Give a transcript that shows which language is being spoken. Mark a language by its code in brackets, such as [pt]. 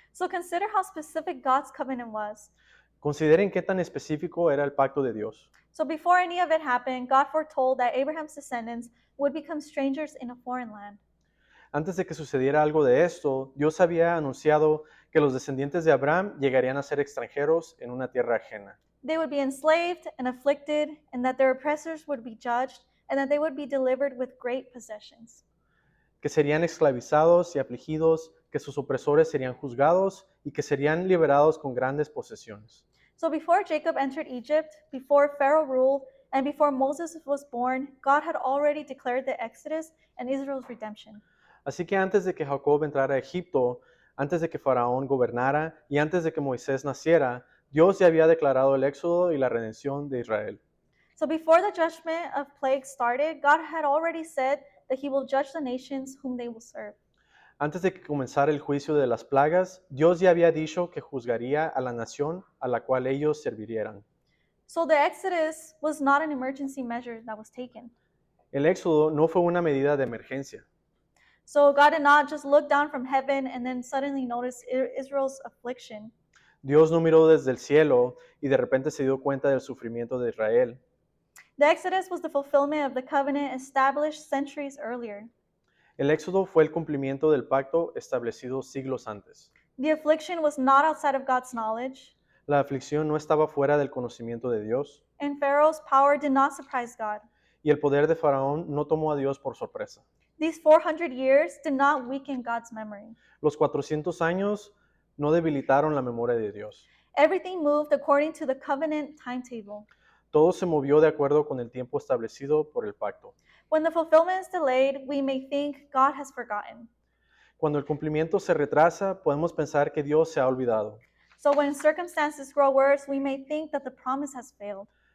[en] So consider how specific God's covenant was. [es] Consideren qué tan específico era el pacto de Dios. [en] So before any of it happened, God foretold that Abraham's descendants would become strangers in a foreign land. [es] Antes de que sucediera algo de esto, Dios había anunciado que los descendientes de Abraham llegarían a ser extranjeros en una tierra ajena. [en] They would be enslaved and afflicted, and that their oppressors would be judged, and that they would be delivered with great possessions. [es] Que serían esclavizados y afligidos, que sus opresores serían juzgados y que serían liberados con grandes posesiones. [en] So before Jacob entered Egypt, before Pharaoh ruled, and before Moses was born, God had already declared the Exodus and Israel's redemption. [es] Así que antes de que Jacob entrara a Egipto, antes de que Faraón gobernara y antes de que Moisés naciera, Dios ya había declarado el éxodo y la redención de Israel. [en] So before the judgment of plagues started, God had already said that he will judge the nations whom they will serve. [es] Antes de que comenzara el juicio de las plagas, Dios ya había dicho que juzgaría a la nación a la cual ellos servirían. [en] So the Exodus was not an emergency measure that was taken. [es] El éxodo no fue una medida de emergencia. [en] So God did not just look down from heaven and then suddenly notice Israel's affliction. [es] Dios no miró desde el cielo y de repente se dio cuenta del sufrimiento de Israel. [en] The Exodus was the fulfillment of the covenant established centuries earlier. [es] El éxodo fue el cumplimiento del pacto establecido siglos antes. [en] The affliction was not outside of God's knowledge, [es] La aflicción no estaba fuera del conocimiento de Dios [en] and Pharaoh's power did not surprise God. [es] y el poder de Faraón no tomó a Dios por sorpresa. [en] These 400 years did not weaken God's memory. [es] Los 400 años no debilitaron la memoria de Dios. [en] Everything moved according to the covenant timetable. [es] Todo se movió de acuerdo con el tiempo establecido por el pacto. [en] When the fulfillment is delayed, we may think God has forgotten. [es] Cuando el cumplimiento se retrasa, podemos pensar que Dios se ha olvidado. [en] So when circumstances grow worse, we may think that the promise has failed.